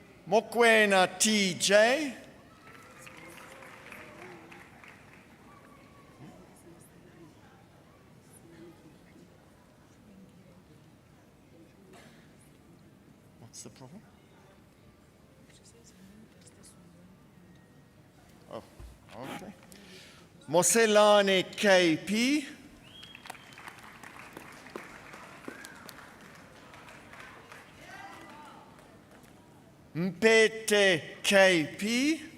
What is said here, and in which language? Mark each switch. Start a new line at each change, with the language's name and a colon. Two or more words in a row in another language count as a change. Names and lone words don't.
English: Mokwena TJ. What's the problem? Oh, okay. Moselane KP. Mpete KP.